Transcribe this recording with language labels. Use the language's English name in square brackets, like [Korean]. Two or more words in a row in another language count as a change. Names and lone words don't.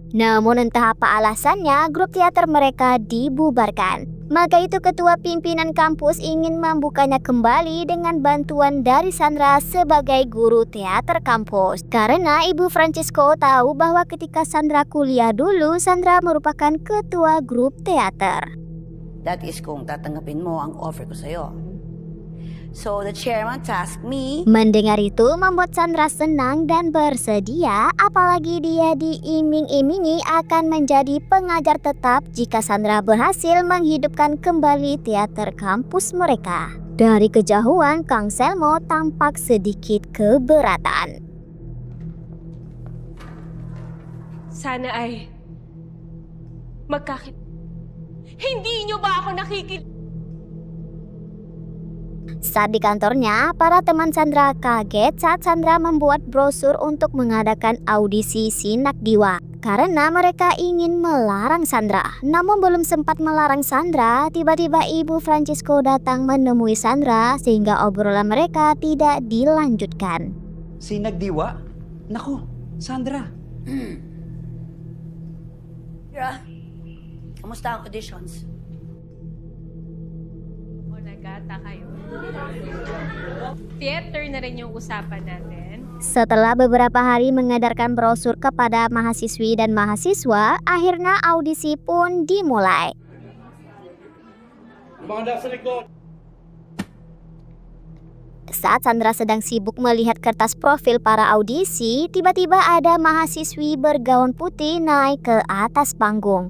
[Indonesian] Namun entah apa alasannya, grup teater mereka dibubarkan. Maka itu ketua pimpinan kampus ingin membukanya kembali dengan bantuan dari Sandra sebagai guru teater kampus. Karena Ibu Francisco tahu bahwa ketika Sandra kuliah dulu, Sandra merupakan ketua grup teater. [English] That is [Filipino] kung tatanggapin mo ang offer ko sa'yo. [English] So the chairman tasked me. [Indonesian] Mendengar itu membuat Sandra senang dan bersedia, apalagi dia diiming-imingi akan menjadi pengajar tetap jika Sandra berhasil menghidupkan kembali teater kampus mereka. Dari kejauhan, Kang Selmo tampak sedikit keberatan. [Filipino] Sana ay Hindi nyo ba ako [Indonesian] Saat di kantornya, para teman Sandra kaget saat Sandra membuat brosur untuk mengadakan audisi Sinak Diwa. Karena mereka ingin melarang Sandra. Namun belum sempat melarang Sandra, tiba-tiba Ibu Francisco datang menemui Sandra sehingga obrolan mereka tidak dilanjutkan. [Filipino] Sinak Diwa? Naku, Sandra. Kira, kamusta ang auditions? Nagkata kayo. Theater na rin yung usapan natin. [Indonesian] Setelah beberapa hari mengedarkan brosur kepada mahasiswi dan mahasiswa, akhirnya audisi pun dimulai. Saat Sandra sedang sibuk melihat kertas profil para audisi, tiba-tiba ada mahasiswi bergaun putih naik ke atas panggung.